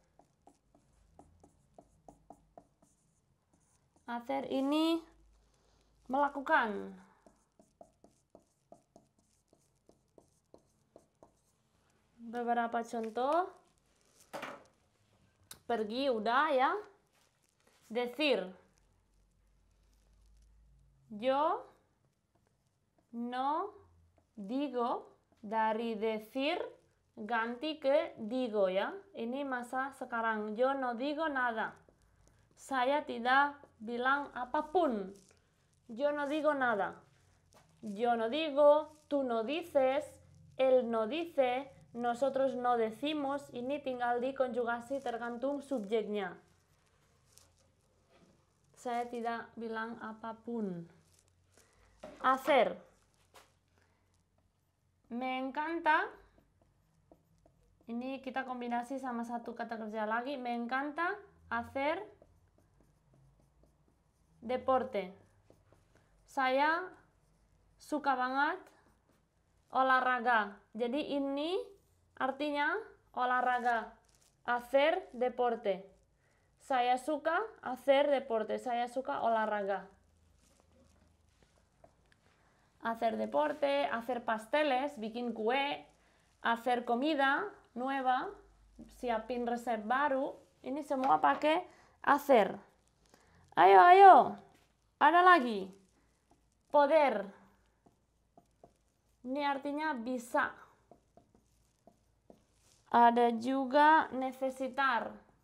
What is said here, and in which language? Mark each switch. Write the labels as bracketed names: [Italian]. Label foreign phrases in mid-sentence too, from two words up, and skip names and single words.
[Indonesian] Hacer ini melakukan. Beberapa contoh. Pergi udah, ya. Decir. [Spanish] Yo no digo, [Indonesian] dari decir ganti ke digo, ya. Ini masa sekarang. [Spanish] Yo no digo nada. [Indonesian] Saya tidak bilang apapun. [Spanish] Yo no digo nada. Yo no digo, tú no dices, él no dice, nosotros no decimos. [Indonesian] Ini tinggal dikonjugasi tergantung subjeknya. Saya tidak bilang apapun. [Spanish] Hacer. Me encanta. [Indonesian] Ini kita kombinasi sama satu kata kerja lagi. [Spanish] Me encanta hacer deporte. [Indonesian] Saya suka banget olahraga. Jadi ini artinya olahraga. [Spanish] Hacer deporte. [Indonesian] Saya suka [Spanish] hacer deporte. [Indonesian] Saya suka olahraga. [Spanish] Hacer deporte, hacer pasteles, [Indonesian] bikin kue, [Spanish] hacer comida nueva, [Indonesian] siapin resep baru. Ini semua pakai hacer. Ayo. Ada lagi. Poder. Ini artinya bisa. Ada juga necesitar.